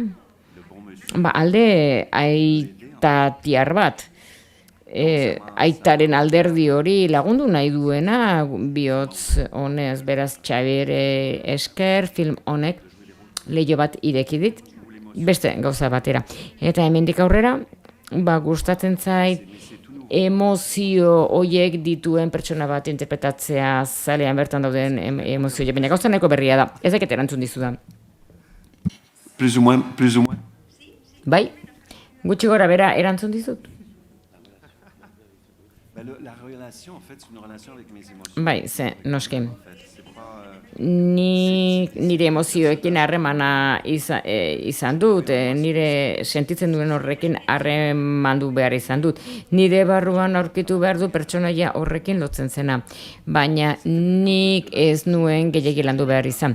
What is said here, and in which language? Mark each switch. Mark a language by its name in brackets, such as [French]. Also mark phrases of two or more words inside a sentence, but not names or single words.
[Basque] Alde aitatiar bat, aitaren alderdi hori lagundu nahi duena bihotz honez, beraz Xabiere esker film honek leiho bat ireki dit, beste gauza batera. Eta hemendik aurrera, gustatzen zait emozio hoiek dituen pertsona bat interpretatzea zalean bertan dauden emozio horiek, baina gauza nahiko berria da, ez dakit erantzun dizudan. [French] Plus ou moins. [Basque] Bai, gutxi gora bera erantzun dizut. [French] La relation, en fait, c'est une relation avec mes émotions. [Basque] Bai, noski. Nire emozioekin harremana izan dut, nire sentitzen duen horrekin harremandu behar izan dut. Nire barruan aurkitu behar du pertsonaia horrekin lotzen zena, baina nik ez nuen gehiegi landu behar izan.